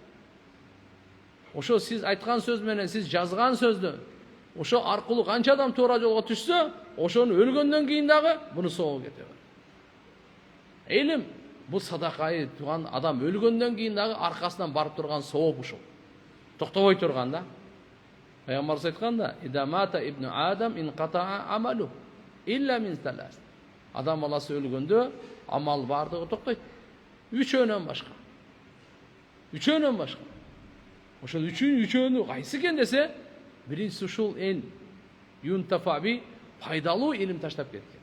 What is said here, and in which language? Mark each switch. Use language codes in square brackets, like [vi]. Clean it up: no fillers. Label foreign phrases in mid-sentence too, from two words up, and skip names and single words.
[ky] Ошо сиз айткан сөз менен, сиз жазган сөздү, ошо аркылуу канча адам туура жолго түшсө, ошону өлгөндөн кийин дагы буну соогу кете берет. Илим бул садакайы туган адам өлгөндөн кийин дагы аркасынан барып турган сооп ушул. Токтобой турган да. Пайгамбарыбыз айтканда: [ar] "إذا مات ابن آدم انقطع عمله إلا من ثلاث." [ky] Адам баласы өлгөндө амал бардыгы токтойт. Үчөөнөн башка. Үчөөнөн башка. Ошол үчөөнү кайсы экен десе, биринчиси ушул [ar] علم ينتفع به, [ky] пайдалуу илим таштап кеткен.